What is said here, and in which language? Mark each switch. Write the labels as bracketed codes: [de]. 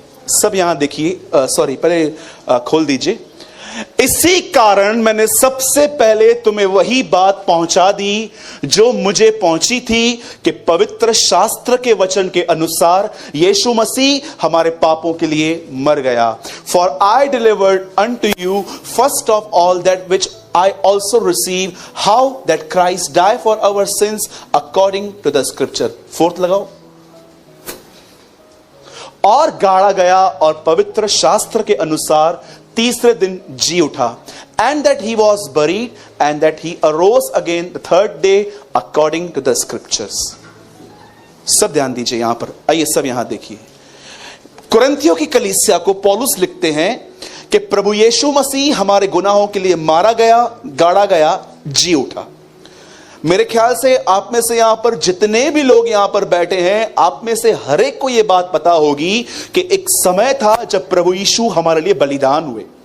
[hi] सब यहां देखिए, सॉरी, पहले खोल दीजिए। इसी कारण मैंने सबसे पहले तुम्हें वही बात पहुंचा दी जो मुझे पहुंची थी, कि पवित्र शास्त्र के वचन के अनुसार यीशु मसीह हमारे पापों के लिए मर गया। [en] For I delivered unto you first of all that which I also receive, how that Christ died for our sins according to the scripture. [hi] 4th लगाओ। और गाड़ा गया और पवित्र शास्त्र के अनुसार तीसरे दिन जी उठा। [en] And that he was buried and that he arose again the 3rd day according to the scriptures. [hi] सब ध्यान दीजिए यहां पर। आइए सब यहां देखिए। कुरिन्थियों की कलीसिया को पौलुस लिखते हैं कि प्रभु यीशु मसीह हमारे गुनाहों के लिए मारा गया, गाड़ा गया, जी उठा। मेरे ख्याल से आप में से यहां पर जितने भी लोग यहां पर बैठे हैं, आप में से हर एक को यह बात पता होगी कि एक समय था जब प्रभु यीशु हमारे लिए बलिदान हुए।